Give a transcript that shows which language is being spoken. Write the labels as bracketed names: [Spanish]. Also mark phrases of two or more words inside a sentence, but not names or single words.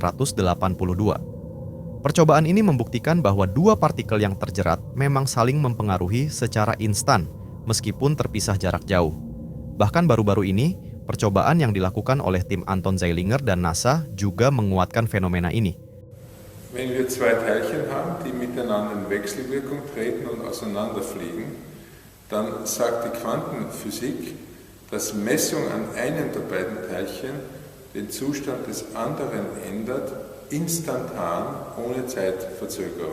[Indonesian] Percobaan ini membuktikan bahwa dua partikel yang terjerat memang saling mempengaruhi secara instan, meskipun terpisah jarak jauh. Bahkan baru-baru ini, percobaan yang dilakukan oleh tim Anton Zeilinger dan NASA juga menguatkan fenomena ini. [German] Wenn wir zwei Teilchen haben, die miteinander in Wechselwirkung treten und auseinanderfliegen, dann sagt die Quantenphysik, dass Messung an einem der beiden Teilchen den Zustand des anderen ändert, instantan, ohne Zeitverzögerung.